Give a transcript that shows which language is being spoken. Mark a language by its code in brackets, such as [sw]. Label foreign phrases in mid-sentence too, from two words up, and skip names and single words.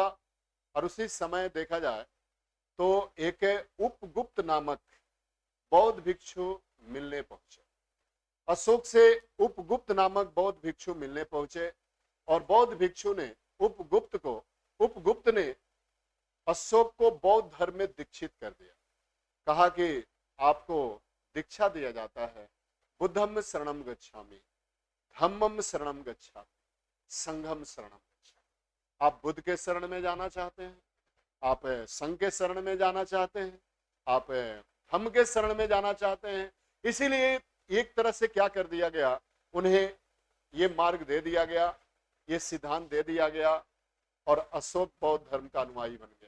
[hi] और उसी समय देखा जाए तो एक उपगुप्त नामक बौद्ध भिक्षु मिलने पहुंचे। अशोक से उपगुप्त नामक बौद्ध भिक्षु मिलने पहुंचे, और बौद्ध भिक्षु ने उपगुप्त ने अशोक को बौद्ध धर्म में दीक्षित कर दिया। कहा कि आपको दीक्षा दिया जाता है, [pi] बुद्धम शरणम गच्छामि, धम्मम शरणम गच्छामि, संघम शरणम गच्छामि। [hi] आप बुद्ध के शरण में जाना चाहते हैं, आप संघ के शरण में जाना चाहते हैं, आप धम्म के शरण में जाना चाहते हैं। इसीलिए एक तरह से क्या कर दिया गया, उन्हें ये मार्ग दे दिया गया, ये सिद्धांत दे दिया गया, और अशोक बौद्ध धर्म का अनुयायी बन गया।